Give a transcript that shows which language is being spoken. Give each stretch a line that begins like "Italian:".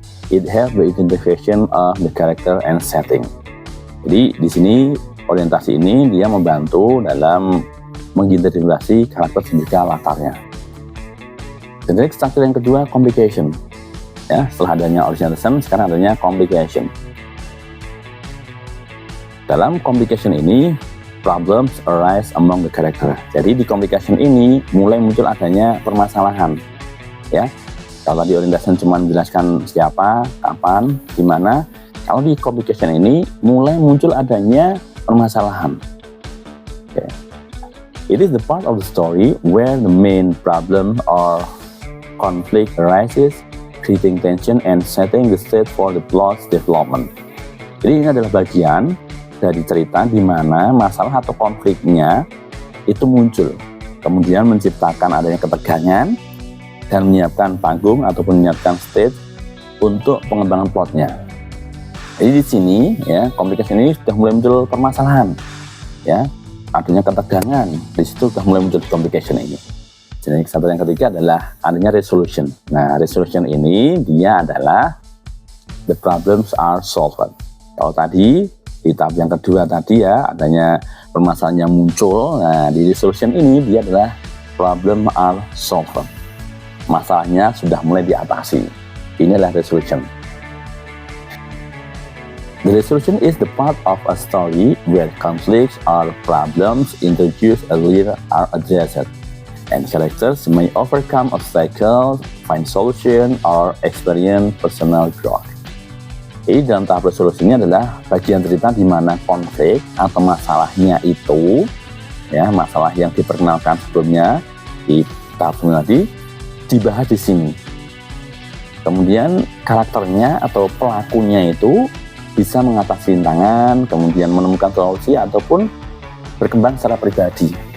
English: It helps the identification of the character and setting.
Indonesian: Jadi di sini orientasi ini dia membantu dalam mengidentifikasi karakter dan juga latarnya. Generic structure yang kedua, complication. Ya, setelah adanya orientation, sekarang adanya complication. Dalam complication ini,
English: problems arise among the character.
Indonesian: Jadi di complication ini mulai muncul adanya permasalahan. Ya, kalau di orientation cuma menjelaskan siapa, kapan, di mana. Kalau di complication ini mulai muncul adanya permasalahan. Okay.
English: It is the part of the story where the main problem or conflict arises, creating tension and setting the stage for the plot's development.
Indonesian: Jadi ini adalah bagian dari cerita di mana masalah atau konfliknya itu muncul, kemudian menciptakan adanya ketegangan dan menyiapkan panggung ataupun menyiapkan stage untuk pengembangan plotnya. Jadi di sini ya, komplikasi ini sudah mulai muncul permasalahan, ya, adanya ketegangan, di situ sudah mulai muncul complication ini. Jadi kesatuan yang ketiga adalah adanya resolution. Nah, resolution ini dia adalah
English: the problems are solved.
Indonesian: Kalau tadi di tahap yang kedua tadi ya adanya permasalahan yang muncul. Nah, di resolution ini dia adalah
English: problem are solved.
Indonesian: Masalahnya sudah mulai diatasi. Inilah resolution.
English: The resolution is the part of a story where conflicts or problems introduced earlier are addressed, and characters may overcome obstacles, find solution, or experience personal growth.
Indonesian: Jadi dalam tahap resolusinya adalah bagian cerita di mana konflik atau masalahnya itu, ya, masalah yang diperkenalkan sebelumnya di tahap sebelumnya tadi dibahas di sini. Kemudian karakternya atau pelakunya itu bisa mengatasi rintangan, kemudian menemukan solusi ataupun berkembang secara pribadi.